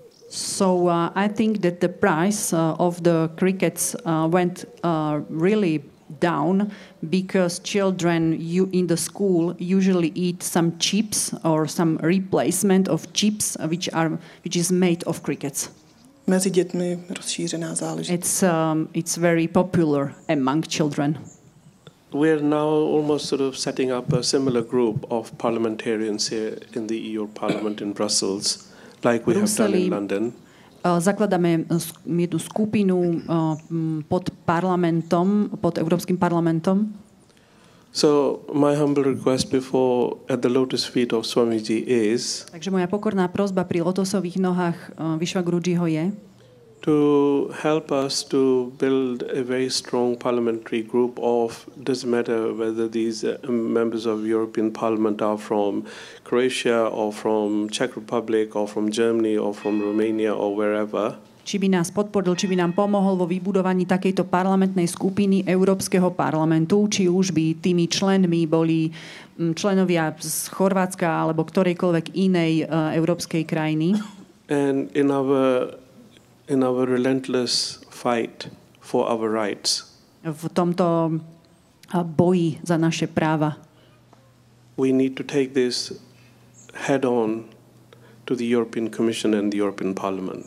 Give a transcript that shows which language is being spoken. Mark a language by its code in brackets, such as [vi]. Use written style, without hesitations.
[en] So I think that the price of the crickets went really down because children in the school usually eat some chips or some replacement of chips which is made of crickets. [cs] Mezi dětmi rozšířená záležitost. [en] It's very popular among children. We are now almost sort of setting up a similar group of parliamentarians here in the EU Parliament in Brussels, like we have done in London. [sk] Zakladáme jednu skupinu pod parlamentom, pod Evropským parlamentom. [en] So my humble request before at the lotus feet of Swamiji is. [sk] Takže moja pokorná prosba pri lotosových nohách Vishwa Gurujiho je. [en] To help us to build a very strong parliamentary group of, doesn't matter whether these members of European Parliament are from Croatia or from Czech Republic or from Germany or from Romania or wherever. [sk] Či by nás podporil, či by nám pomohol vo vybudovaní takejto parlamentnej skupiny Európskeho parlamentu, či už by tými členmi boli členovia z Chorvátska alebo ktorejkoľvek inej európskej krajiny. [en] And in our relentless fight for our rights. [sk] V tomto boji za naše práva. [en] We need to take this head on to the European Commission and the European Parliament.